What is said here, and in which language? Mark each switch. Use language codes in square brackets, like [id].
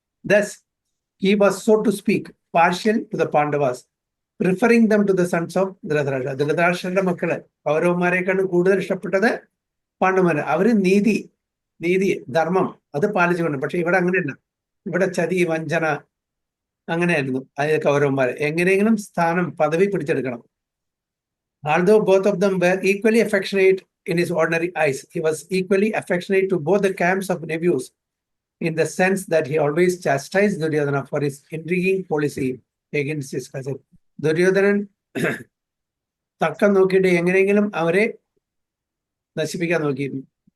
[en] Thus, he was, so to speak, partial to the Pandavas, preferring them to the sons of Dhritarashtra. [ml] ധൃതരാഷ്ട്രന്റെ മക്കള് പൗരവന്മാരെക്കാളും കൂടുതൽ ഇഷ്ടപ്പെട്ടത് പാണ്ഡവന്മാര്. അവര് നീതി, ധർമ്മം അത് പാലിച്ചുകൊണ്ട്. പക്ഷെ ഇവിടെ അങ്ങനെയല്ല. ഇവിടെ ചതി, വഞ്ചന അങ്ങനെയായിരുന്നു. അത് കൗരവന്മാര് എങ്ങനെയെങ്കിലും സ്ഥാനം, പദവി പിടിച്ചെടുക്കണം. [en] Although both of them were equally affectionate in his ordinary eyes, he was equally affectionate to both the camps of nephews, in the sense that he always chastised Duryodhana for his intriguing policy against his cousin. [ml] Duryodhanan തക്കം നോക്കിയിട്ട് എങ്ങനെയെങ്കിലും അവരെ നശിപ്പിക്കാൻ നോക്കിയിരുന്നു.